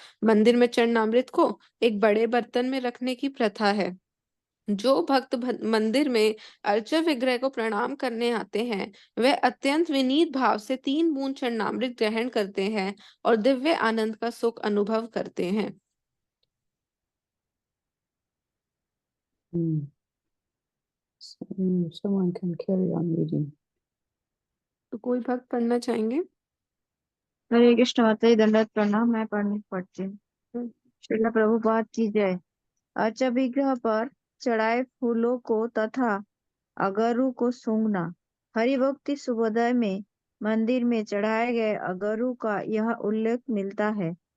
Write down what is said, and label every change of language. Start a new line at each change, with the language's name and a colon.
Hindi: मंदिर में चरणामृत को एक बड़े बर्तन में रखने की प्रथा है। जो भक्त मंदिर में अर्चा विग्रह को प्रणाम करने आते हैं, वह अत्यंत विनीत भाव से 3 बूंद चरणामृत ग्रहण करते हैं और दिव्य आनंद का सुख अनुभव करते हैं।
English: So, someone can carry on reading.
Hindi: तो कोई भक्त पढ़ना चाहेंगे? हरे कृष्ण माता दंडवत प्रणाम। मैं पढ़ती हूँ। श्रील प्रभुपाद की जय। अर्चा विग्रह पर चढ़ाए फूलों को तथा अगरू को सूंघना। हरिभक्ति सुबोधय में मंदिर में चढ़ाए गए अगरू का यह उल्लेख मिलता है।